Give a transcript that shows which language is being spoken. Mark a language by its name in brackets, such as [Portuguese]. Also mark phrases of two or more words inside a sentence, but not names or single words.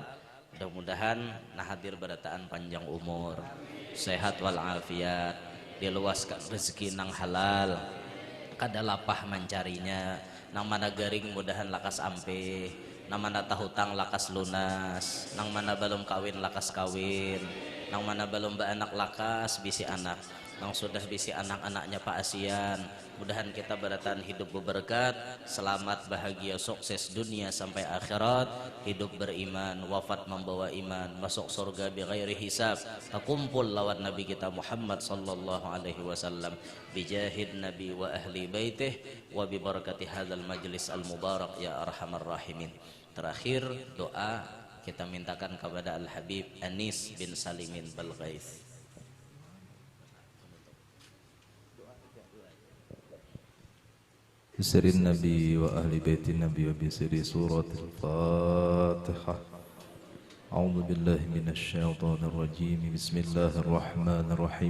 [Banjar] Mudah-mudahan nah hadir berataan panjang umur, sehat walafiat, diluaskan rezeki nang halal, kada lapah mencarinya, nang mana garing mudahan lakas ampe, nang mana tahutang lakas lunas, nang mana belum kawin lakas kawin, nang mana belum beranak lakas bisi anak. yang sudah bisi anak-anaknya Pak Asian. Mudahan kita bertahan hidup berberkat, selamat, bahagia, sukses dunia sampai akhirat, hidup beriman, wafat membawa iman, masuk surga [Arabic] بغير حساب, [Banjar] terkumpul lawan Nabi kita Muhammad [Arabic] صلى الله عليه وسلم, بجاه النبي وأهل بيته وببركة هذا المجلس المبارك يا أرحم الراحمين. [Banjar] Terakhir doa kita mintakan kepada Al Habib Anis bin Salimin Balghais. [Arabic] بسر النبي وأهل بيت النبي وبسر سورة الفاتحة. أعوذ بالله من الشيطان الرجيم. بسم الله الرحمن الرحيم.